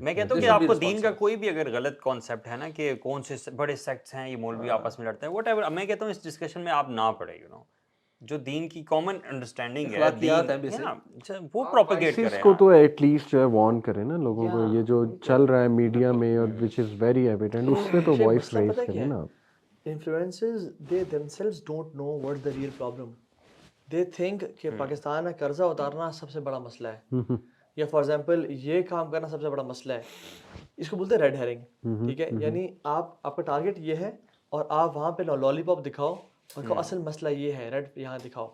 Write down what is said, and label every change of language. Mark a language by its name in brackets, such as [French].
[Hindi] मैं कहता हूँ कि आपको दीन का कोई भी अगर गलत कॉन्सेप्ट है ना कि कौन से बड़े सेक्ट्स हैं, ये मौलवी आपस में लड़ते हैं, व्हाटएवर, मैं कहता हूँ इस डिस्कशन में आप ना पड़े, जो दीन की कॉमन अंडरस्टैंडिंग है, दीन वो प्रोपेगेट करें। इसको तो एटलीस्ट जो है वार्न करें ना लोगों को, ये जो चल रहा है मीडिया में और [English] which is very evident, [Hindi] उसमें तो वॉइस रेज करें ना। [English] Influencers, they themselves don't know what's the real problem. They think [Hindi] कि पाकिस्तान में कर्जा उतारना सबसे बड़ा मसला है, या फॉर एग्जांपल ये काम करना सबसे बड़ा मसला है। इसको बोलते हैं रेड हेरिंग, ठीक है, यानी आपका टारगेट ये है और आप वहाँ पे लॉलीपॉप दिखाओ और कहो असल मसला ये है, रेड यहाँ दिखाओ।